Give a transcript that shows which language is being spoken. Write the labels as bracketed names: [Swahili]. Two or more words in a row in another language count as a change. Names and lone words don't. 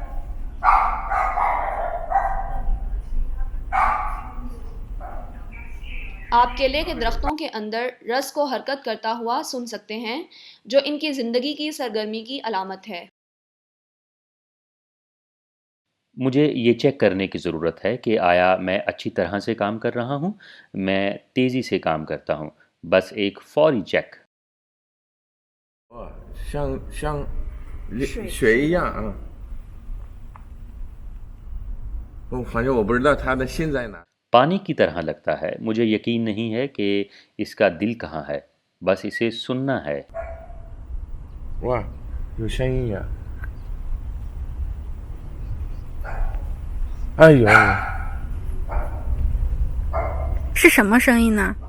[Urdu] آپ کیلے کے درختوں کے اندر رس کو حرکت کرتا ہوا سن سکتے ہیں، جو ان کی زندگی کی سرگرمی کی علامت ہے. مجھے یہ چیک کرنے کی ضرورت ہے کہ آیا میں اچھی طرح سے کام کر رہا ہوں. میں تیزی سے کام کرتا ہوں، بس ایک فوری چیک. [Chinese] 像水一样啊。反正我不知道它的心在哪。 [Urdu] پانی کی طرح لگتا ہے. مجھے یقین نہیں ہے کہ اس کا دل کہاں ہے، بس اسے سننا ہے. [Chinese] 哇，有声音呀！哎呦，是什么声音呢？